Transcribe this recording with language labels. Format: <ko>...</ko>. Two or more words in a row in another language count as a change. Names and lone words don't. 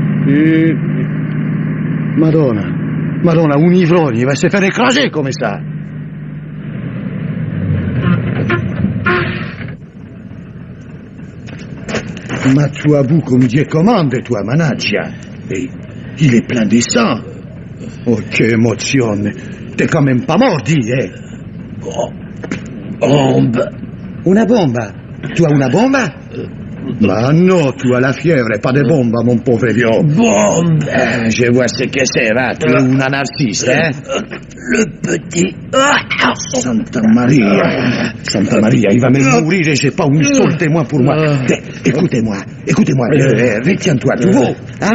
<fr>Madonna, un ivrogne, il va se faire écraser comme ça. Ma tu as bu comme Dieu commande, toi, managgia. Et il est plein de sang.</fr> <it>Oh, che emozione.</it> <fr>T'es quand même pas mordi, eh? Bombe.</fr> <it>Una bomba?</it> <fr>Tu as</fr> <it>una bomba?</it> <fr>Ma no, tu as la fièvre, pas de bomba, mon pauvre vieux. Bombe. Je vois ce que c'est, va. Tu es un anarchiste, hein? Le petit... Santa Maria, il va me mourir et j'ai pas un seul témoin pour moi. Écoutez-moi, retiens-toi, tu vois, hein?</fr>